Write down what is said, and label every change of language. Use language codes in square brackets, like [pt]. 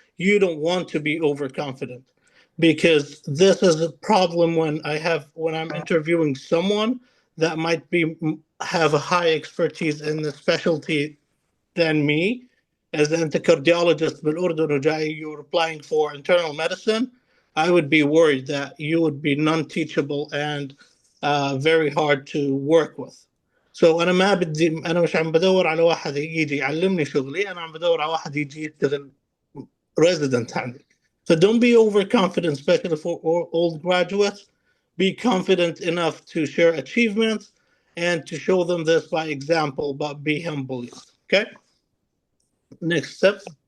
[en] You don't want to be overconfident, because this is a problem when I'm interviewing someone that might have a high expertise in the specialty than me. As an cardiologist [ar] بالأردن وجاي, [en] you're applying for internal medicine, I would be worried that you would be non-teachable and very hard to work with. [ar] So أنا مش عم بدور على واحد يجي يعلمني شغلي، أنا عم بدور على واحد يجي يشتغل resident عندي. [en] So don't be overconfident, especially for old graduates. Be confident enough to share achievements and to show them this by example, but be humble. Okay? Next step.